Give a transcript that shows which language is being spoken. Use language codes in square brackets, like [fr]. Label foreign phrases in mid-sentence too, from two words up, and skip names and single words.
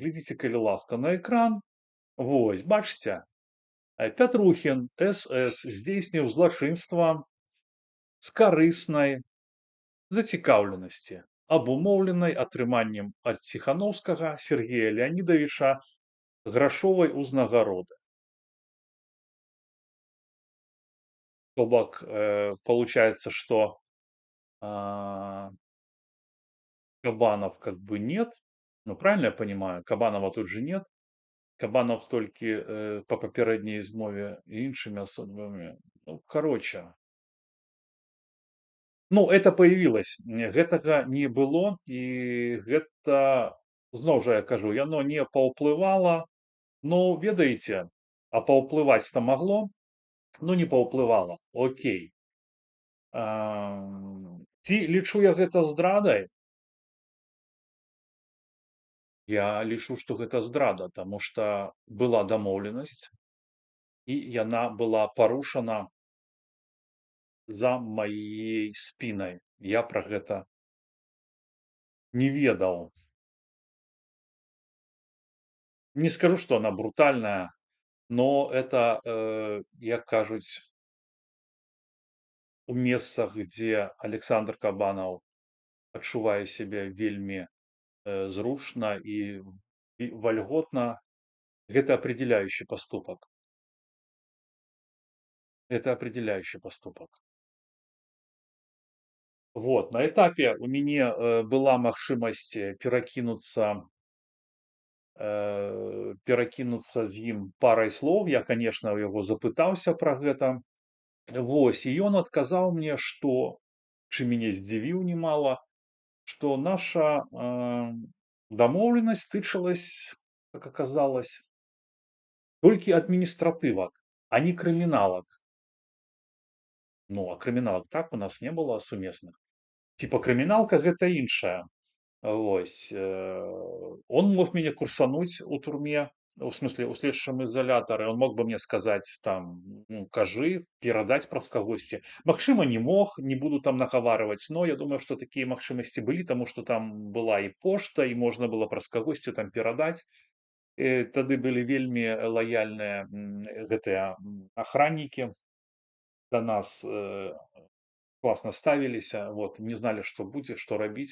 [be] Глядзіце, калі ласка, на экран. Вось, бачыце, Пятрухін СС здзейсніў злачынства з карыснай зацікаўленасці, абумоўленай атрыманнем ад Ціхановскага Сергея Леонидовича грашовай узнагароды. То бок, [ru] получается, что Кабанов как бы нет. Ну, правильно я понимаю? Кабанова тут же нет. [be] Кабанов толькі па папярэдняй змове іншымі асобамі. [ru] Ну, короче. Ну, это появилось. [be] Гэтага не было, і гэта, зноў жа я кажу, яно не паўплывала. Ну, ведаеце, а паўплываць-то магло, ну, не паўплывала. Окей. Ці лічу я гэта здрадай? Я лічу, што гэта здрада, таму што была дамоўленасць, і яна была парушана за маей спінай. Я пра гэта не ведаў. [ru] Не скажу, что она брутальная, но это, [be] як кажуць, у месцах, дзе Александр Кабанаў адчувае сябе вельмі, зручна і вальготна, гэта [ru] определяющий поступок. Это определяющий поступок. Вот, на этапе [be] у мяне, была магчымасць, перакінуцца з ім парай слоў. Я, канешне, у яго запытаўся пра гэта. Вось, і ён адказаў мне, што, чым мяне здзівіў немала, што наша, дамоўленасць тычылась, [ru] как оказалось, [be] толькі адміністратывак, а не крыміналак. Ну, а крыміналак так у нас не было сумесных. Типа крыміналка гэта іншае. Вось, [ru] он мог меня курсануть [be] у турме, [ru] в смысле, [be] у следчым изолятары. [ru] Он мог бы мне сказать там, ну, кажы, [be] перадать праз кагосьці. Магчыма, не мог, не буду там нагаварваць, но я думаю, што такія магчымасці былі, таму што там была і пошта, і можна было праз кагосьці там перадаць. Тады былі вельмі лаяльныя гэтыя ахраннікі да нас, класна ставіліся, вот, не зналі, што будзе, што рабіць.